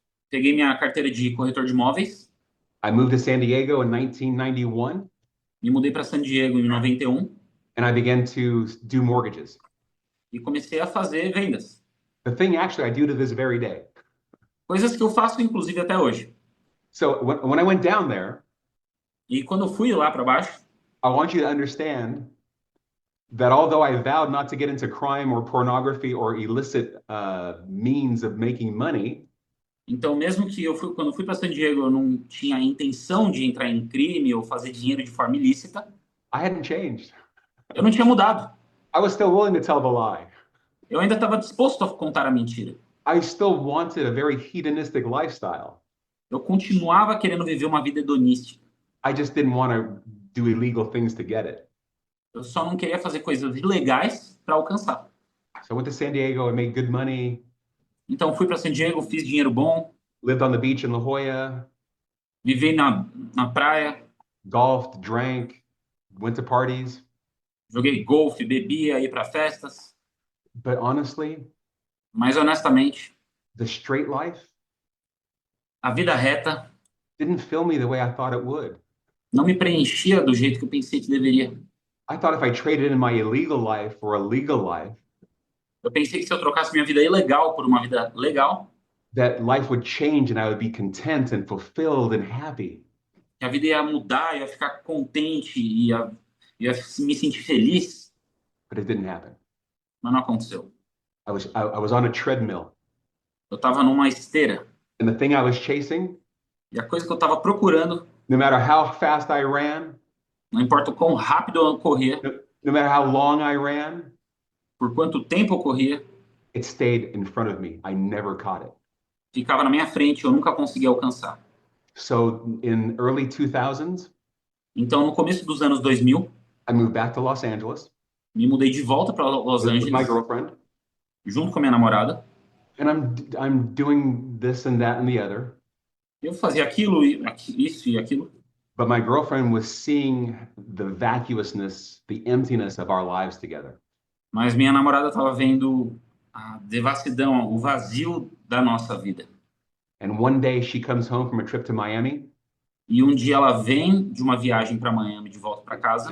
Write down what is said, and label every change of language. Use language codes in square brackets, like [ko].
[pt] Peguei minha carteira de corretor de imóveis, [en] I moved to San Diego in 1991, [pt] me mudei para San Diego em 91 [en] and I began to do mortgages. [pt] e comecei a fazer vendas. [en] The thing actually I do to this very day. [pt] Coisas que eu faço, inclusive, até hoje. [en] So when I went down there, [pt] E quando eu fui lá para baixo, [en] I want you to understand that although I vowed not to get into crime or pornography or illicit means of making money, [pt] então mesmo que quando eu fui para San Diego, eu não tinha a intenção de entrar em crime ou fazer dinheiro de forma ilícita, [en] I hadn't changed. [pt] Eu não tinha mudado. [en] I was still willing to tell the lie. [pt] Eu ainda estava disposto a contar a mentira. [en] I still wanted a very hedonistic lifestyle. [pt] Eu continuava querendo viver uma vida hedonística. [en] I just didn't want to do illegal things to get it. [pt] Eu só não queria fazer coisas ilegais para alcançar. [en] So I went to San Diego, I made good money, [pt] Então fui para San Diego, fiz dinheiro bom, [en] lived on the beach in La Jolla, [pt] vivi na praia, [en] golfed, drank, went to parties. [pt] joguei golfe, bebia, ia para festas. [en] But honestly, [pt] Mas honestamente, [en] the straight life [pt] a vida reta [en] didn't fill me the way I thought it would. [pt] não me preenchia do jeito que eu pensei que deveria. [en] I thought if I traded in my illegal life for a legal life, [pt] Eu pensei que se eu trocasse minha vida ilegal por uma vida legal, [en] that life would change and I would be content and fulfilled and happy. [pt] que a vida ia mudar, ia ficar contente, ia me sentir feliz, [en] But it didn't happen. [pt] mas não aconteceu. [en] I was on a treadmill, [pt] Eu estava numa esteira [en] and the thing I was chasing, [pt] e a coisa que eu estava procurando, [en] no matter how fast I ran, [pt] não importa o quão rápido eu corria, [en] no matter how long I ran, [pt] por quanto tempo eu corria, [en] it stayed in front of me. I never caught it. [pt] ficava na minha frente, eu nunca conseguia alcançar. [en] So in early 2000s, [pt] Então, no começo dos anos 2000, [en] I moved back to Los Angeles [pt] me mudei de volta para Los [en] with my [pt] Angeles, [en] girlfriend, [pt] junto com a minha namorada. [en] and I'm doing this and that and the other. [pt] Eu fazia aquilo, isso e aquilo. [en] But my girlfriend was seeing the vacuousness, the emptiness of our lives together. [pt] Mas minha namorada estava vendo a devassidão, o vazio da nossa vida. [en] And one day she comes home from a trip to Miami, [pt] E um dia ela vem de uma viagem para Miami de volta para casa.